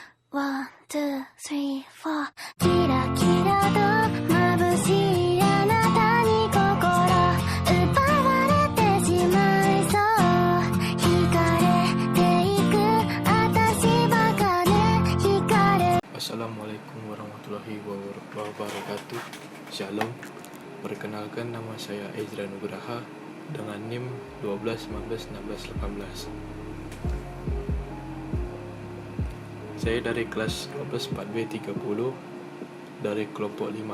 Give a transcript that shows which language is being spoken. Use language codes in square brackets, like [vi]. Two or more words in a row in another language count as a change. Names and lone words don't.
[en] One, two, three, four [ja] キラキラと眩しいあなたに心奪われてしまいそう惹かれていく私ばかね惹かれ [ar] السلام عليكم ورحمة الله وبركاته. [id] Shalom. Perkenalkan, nama saya Ezra Nugraha dengan NIM 12191618. Saya dari kelas 12 4B30 dari kelompok 5.